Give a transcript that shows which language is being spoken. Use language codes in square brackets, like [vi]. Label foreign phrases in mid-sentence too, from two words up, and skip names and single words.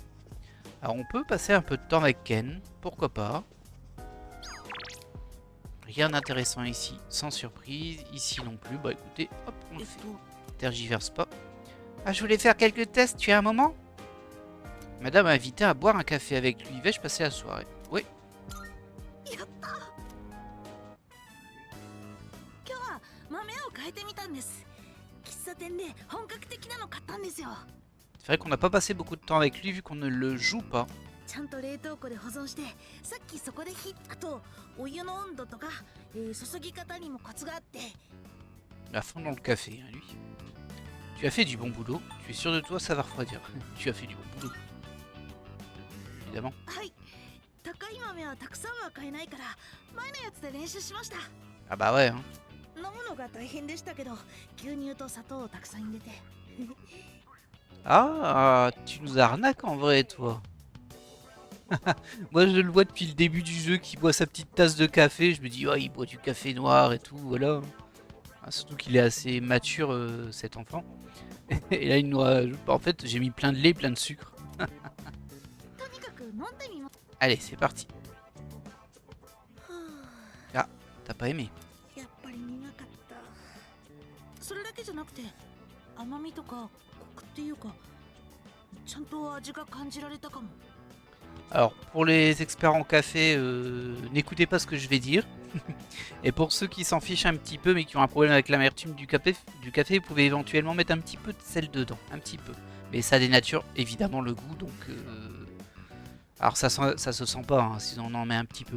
[fr] Alors on peut passer un peu de temps avec Ken, pourquoi pas. Rien d'intéressant ici, sans surprise. Ici non plus. Bah écoutez, hop, on le fait. Tergiverse pas. Ah, je voulais faire quelques tests, tu as un moment? Madame m'a invité à boire un café avec lui. Vais-je passer la soirée? Oui. [ja] やった。今日は豆を変えてみたんです。喫茶店で本格的なの買ったんですよ。 [fr] C'est vrai qu'on n'a pas passé beaucoup de temps avec lui vu qu'on ne le joue pas. [ja] ちゃんと冷凍庫で保存して、さっきそこであとお湯の温度とか、注ぎ方にもコツがあって。 [fr] À fond dans le café, hein, lui. Tu as fait du bon boulot. Tu es sûr de toi, ça va refroidir. Tu as fait du bon boulot. Évidemment. [ja] はい。高い豆はたくさんは買えないから、前のやつで練習しました。 [fr] Ah bah ouais, hein. [ja] 飲むのが大変でしたけど、牛乳と砂糖をたくさん入れて。 [fr] Ah, tu nous arnaques en vrai, toi. Moi, je le vois depuis le début du jeu qui boit sa petite tasse de café. Je me dis, oh, il boit du café noir et tout, voilà. Ah, surtout qu'il est assez mature, cet enfant. Et là, il nous en fait, j'ai mis plein de lait, plein de sucre. [ja] とにかく飲んでみます。 [fr] Allez, c'est parti. は Ah, t'as pas aimé? [ja] あ、やっぱり苦かった。それだけじゃなくて、甘みとかコクっていうか、ちゃんと味が感じられたかも。 [fr] Alors, pour les experts en café, n'écoutez pas ce que je vais dire. Et pour ceux qui s'en fichent un petit peu, mais qui ont un problème avec l'amertume du café, vous pouvez éventuellement mettre un petit peu de sel dedans. Un petit peu. Mais ça dénature évidemment le goût, donc... Alors, ça se sent pas, hein, si on en met un petit peu.